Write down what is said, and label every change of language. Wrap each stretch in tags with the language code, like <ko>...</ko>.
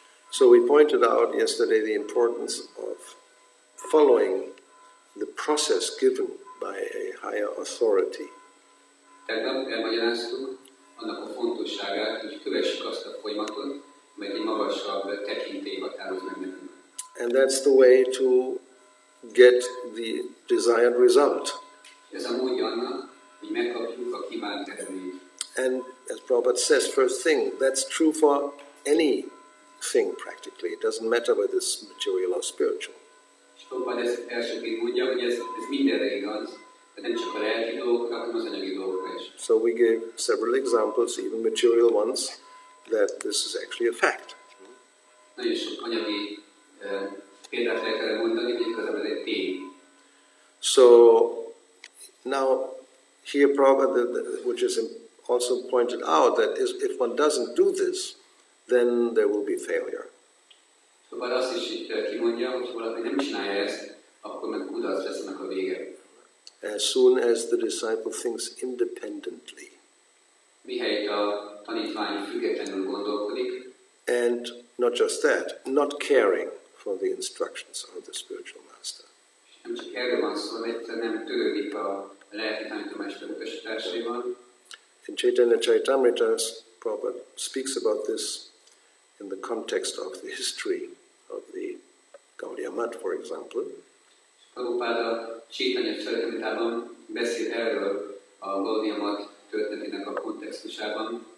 <en>So we pointed out yesterday the importance of following the process given by a higher authority.</en> <hu>Tegnap elmagyaráztuk annak a fontosságát, hogy kövessük azt a folyamatot, mely egy magasabb tekintély határoz meg nekünk.</hu> <en>And that's the way to get the desired result.</en> <hu>Ez a módja annak, hogy megkapjuk a kívánt eredményt.</hu> <en>And as Prabhupada says, first thing, that's true for anything practically. It doesn't matter whether it's material or spiritual.</en> <hu>És Prabhupada ezt elsőként mondja, hogy ez mindenre igaz, de nem csak a lelki dolgokra, hanem az anyagi dolgokra is.</hu> <en>So we gave several examples, even material ones, that this is actually a fact.</en> <hu>Nagyon sok anyagi példát lehet erre mondani, hogy igazából ez egy tény.</hu> <en>So now here Prabhupada, which is also pointed out, that if one doesn't do this, then there will be failure.</en> <hu>Szóval azt is itt kimondja, hogy valaki nem csinálja ezt, akkor meg kudarc lesz ennek a vége.</hu> <en>As soon as the disciple thinks independently.</en> <hu>Mihelyt a tanítvány függetlenül gondolkodik.</hu> <en>And not just that, not caring for the instructions of the spiritual master.</en> <hu>Nem csak erről van szó, egyszer nem törődik a lelki tanítómester utasításaival.</hu> <en>In Chaitanya Charitamrita, Prabhupada speaks about this in the context of the history of the Gaudiya Math, for example.</en> <hu>Prabhupada Chaitanya Charitamritában beszél erről a Gaudiya Math történetének a kontextusában.</hu>